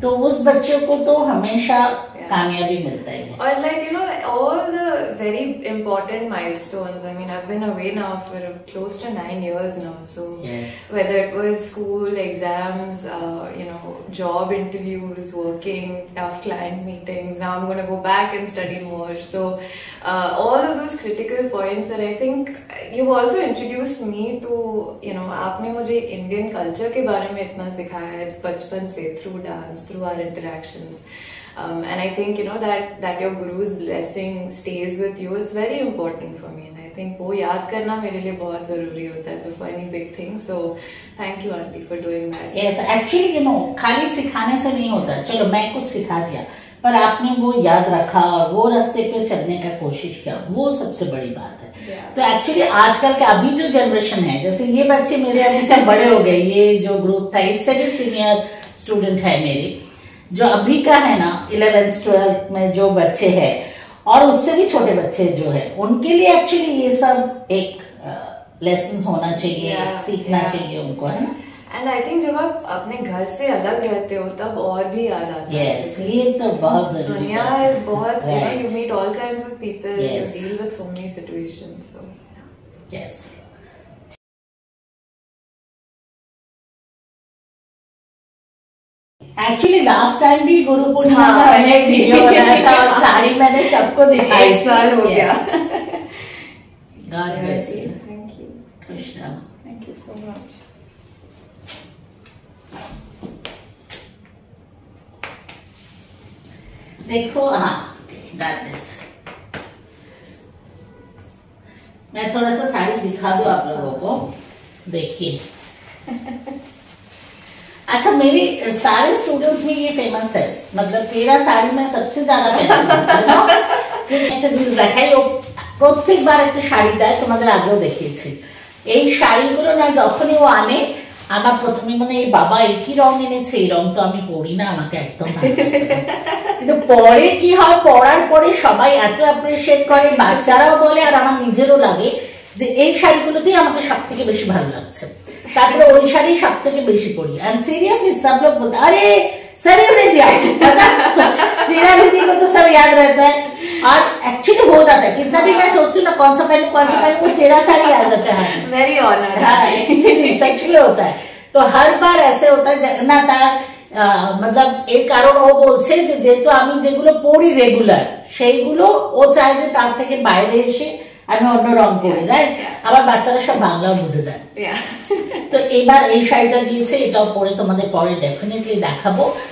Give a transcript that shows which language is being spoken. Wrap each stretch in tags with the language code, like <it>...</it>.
<hi>तो उस बच्चों को तो हमेशा कामयाबी मिलता है।</hi> <en>और all the very important milestones. I mean, I've been away now for close to 9 years now. So yes. whether it was school, exams, job interviews, working, tough client meetings, now I'm going to go back and study more. So all of those critical points that I think you've also introduced me to,</en> <hi>आपने मुझे Indian culture के बारे में इतना सिखाया है बचपन से,</hi> <en>through dance, through our interactions. And I think that your guru's blessing stays with you. It's very important for me, and I think</en> <hi>वो याद करना मेरे लिए बहुत जरूरी होता है</hi> <en>before any big thing. So thank you auntie for doing that.</en> <hi>Yes, actually खाली सिखाने से नहीं होता. चलो मैं कुछ सिखा दिया, पर आपने वो याद रखा और वो रास्ते पे चलने का कोशिश किया, वो सबसे बड़ी बात है. तो एक्चुअली आजकल के अभी जो जनरेशन है, जैसे ये बच्चे मेरे अभी से बड़े हो गए, ये जो ग्रुप था इससे भी सीनियर स्टूडेंट है मेरे, जो अभी का है ना 11th 12th में जो बच्चे हैं और उससे भी छोटे बच्चे जो है, उनके लिए एक्चुअली ये सब एक लेसन होना चाहिए, सीखना चाहिए उनको, है ना. एंड आई थिंक जब आप अपने घर से अलग रहते हो तब और भी याद आता है. Yes, ये तो बहुत जरूरी दुनिया है. बहुत,</hi> <en>Right. you meet all kinds of people, Yes. you deal with so many situations. So Yes.</en> <hi>Actually last time भी गुरु पूर्णिमा का मैंने एक वीडियो बनाया था और साड़ी मैंने सबको दिखाई. 1 साल हो गया.</hi> <en>God bless you. Thank you. Krishna. Thank you so much.</en> <hi>देखो, हाँ,</hi> <en>God bless.</en> <hi>मैं थोड़ा सा साड़ी दिखा दूं आप लोगों को, देखिए. अच्छा, मेरी सारे स्टूडेंट्स में ये फेमस है, मतलब तेरा साड़ी मैं सबसे ज्यादा</hi> <bn>প্রত্যেকবার একটা শাড়ি দেয়, তোমাদের আগেও দেখিয়েছি. এই শাড়িগুলো না যখনই ও আনে, আমার প্রথমে মনে এই বাবা একই রং এনেছে, এই রং তো আমি পরি না, আমাকে একদম ভালো লাগে না. কিন্তু পরে কি হয়, পরার পরে সবাই এত অ্যাপ্রিশিয়েট করে, বাচ্চারাও বলে আর আমার নিজেরও লাগে যে এই শাড়িগুলোতেই আমাকে সব থেকে বেশি ভালো লাগছে. তারপরে ওই শাড়ি সব থেকে বেশি পরি.</bn> <hi>एंड सीरियसली सब लोग बोलते अरे सर उड़े दिया, जीरा दीदी को तो सब याद रहता है. और एक्चुअली हो जाता है, कितना भी मैं सोचती हूँ ना कौन सा पहनूं, वो तेरा साड़ी याद रहता है.</hi> <en>Very honoured.</en> <hi>हाँ, एक्चुअली सच में होता है. तो हर बार ऐसे होता है ना,</hi> <bn>তার मतलब এই কারণ ও বলছে যে যেহেতু আমি যেগুলো পরি রেগুলার, সেইগুলো ও চায় যে তার থেকে বাইরে এসে আমি অন্য রং পরি, রাইট. আবার বাচ্চারা সব বাংলাও বুঝে যায়. তো এবার এই শাড়িটা দিয়েছে, এটাও পরে তোমাদের পরে ডেফিনেটলি দেখাবো.</bn>